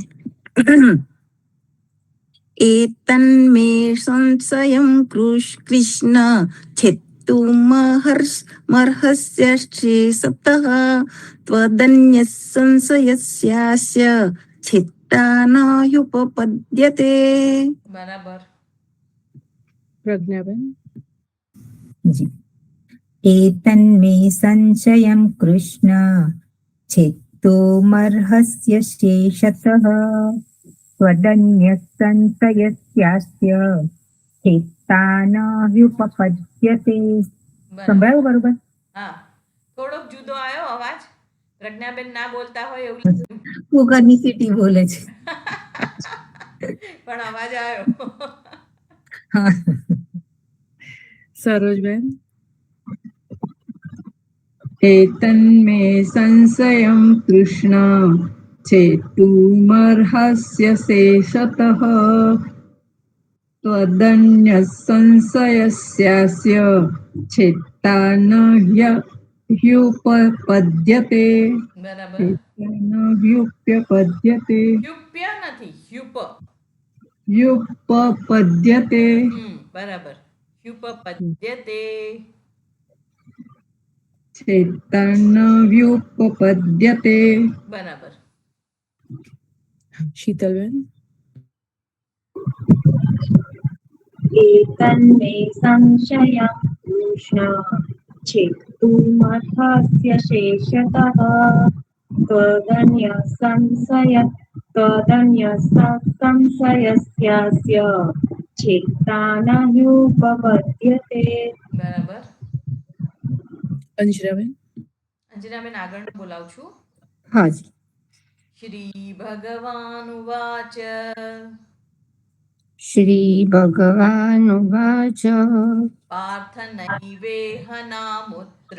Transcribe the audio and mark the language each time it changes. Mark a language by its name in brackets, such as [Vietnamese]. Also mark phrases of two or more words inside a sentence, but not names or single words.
[Sanskrit] એતન્મે સંશયમ કૃષ્ણ છેતુમર્હસ્ય શેષતઃ ત્વદન્ય સંશયસ્યાસ્ય છેત્તા ન હ્યુપપદ્યતે. [Gujarati] બરાબર. પ્રજ્ઞાબેન. [Sanskrit] एतन्मे संशयं कृष्ण छेत्तुमर्हस्य शेषतः त्वदन्यः संशयस्यास्य छेत्ता न ह्युपपद्यते. [Gujarati] સંભળાયું બરોબર? હા, થોડોક જુદો આવ્યો અવાજ. પ્રજ્ઞાબેન ના બોલતા હોય એવું લાગ્યું. કુકરની સીટી બોલે છે. પણ અવાજ આવ્યો. હા. સરોજબેન. [Sanskrit] एतन्मे संशयं कृष्ण छेतुमर्हस्य शेषतः त्वदन्यः संशयस्यास्य छेत्ता न ह्युपपद्यते. [Gujarati] બરાબર. [Sanskrit] छेत्ता न ह्युपपद्यते. [Gujarati] હ્યુપ્ય નથી, હ્યુપ. [Sanskrit] ह्युपपद्यते. [Gujarati] બરાબર. હ્યુપપદ્યતે. [Sanskrit] ચેતનવ્યુપપદ્યતે. [Gujarati] બરાબર. શીતલબેન. [Sanskrit] एतन्मे संशयं कृष्ण चेत्तुमर्थस्य शेषतः त्वदन्यसंशयस्यास्य चेत्ता न [Gujarati] બરાબર. અંજનાબેન. અંજનાબેન આગળનું બોલાવું છું. હા જી. [Sanskrit] શ્રી ભગવાન ઉવાચ. શ્રી ભગવાનુવાચ પાર્થ નૈવેહ નામુત્ર